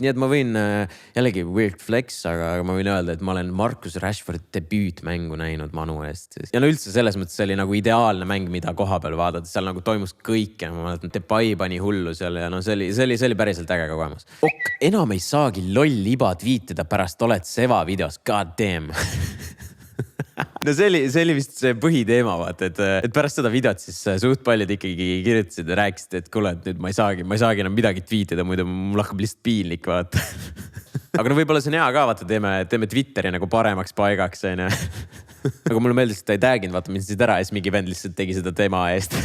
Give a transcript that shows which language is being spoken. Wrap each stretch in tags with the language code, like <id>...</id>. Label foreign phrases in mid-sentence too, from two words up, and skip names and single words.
<et>Nii et ma võin jällegi</et> <en>weird flex,</en> <et>aga ma võin öelda, et ma olen Marcus Rashfordi debüütmängu näinud Manu eest. Ja no üldse selles mõttes see oli nagu ideaalne mäng, mida koha peal vaadata. Seal nagu toimus kõik ja ma mäletan, Depay pani hullu seal ja no see oli päriselt äge kogemus. Ok, enam ei saagi loll iba tweetida pärast oled Seva videos.</et> <en>God damn.</en> <et>No see oli vist see põhiteema, vaata, et pärast seda videot siis suht paljud ikkagi kirjutasid ja rääkisid, et kuule, et nüüd ma ei saagi enam midagi tweetida, muidu mul hakkab lihtsalt piinlik, vaata. Aga no võib-olla see on hea ka, vaata, teeme Twitteri nagu paremaks paigaks, on ju. Aga mulle meeldis, et ta ei tag'inud, vaata, mind siit ära ja siis mingi vend lihtsalt tegi seda tema eest.</et>